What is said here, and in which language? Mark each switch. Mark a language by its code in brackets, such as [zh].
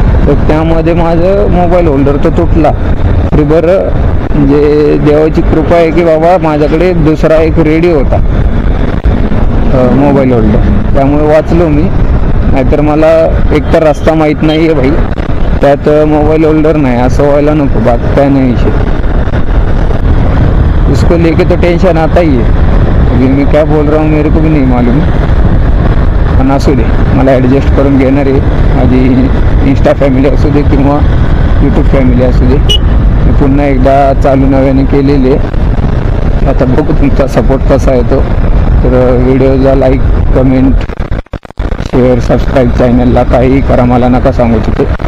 [mr] तर त्यामध्ये माझं मोबाईल होल्डर तो तुटला. तरी बरं म्हणजे देवाची कृपा आहे की बाबा माझ्याकडे दुसरा एक रेडिओ होता मोबाईल होल्डर, त्यामुळे वाचलो मी. नाहीतर मला एकतर रस्ता माहीत नाही आहे भाई, त्यात मोबाईल होल्डर नहीं, असं व्हायला नको. बाकी काय नाही विषय. [hi] उसको लेके तो टेंशन आता ही है. अभी मैं क्या बोल रहा हूँ मेरे को भी नहीं मालूम, [mr] पण असू दे, मला ॲडजस्ट करून घेणार आहे. माझी इंस्टा फॅमिली असू दे किंवा यूट्यूब फॅमिली असू दे, मी पुन्हा एकदा चालू नव्याने केलेली आहे. आता बघू तुमचा सपोर्ट कसा आहे तो. तर व्हिडिओला लाईक, कमेंट, शेअर, सबस्क्राईब, चॅनलला काही करा, मला नका सांगू तिथे.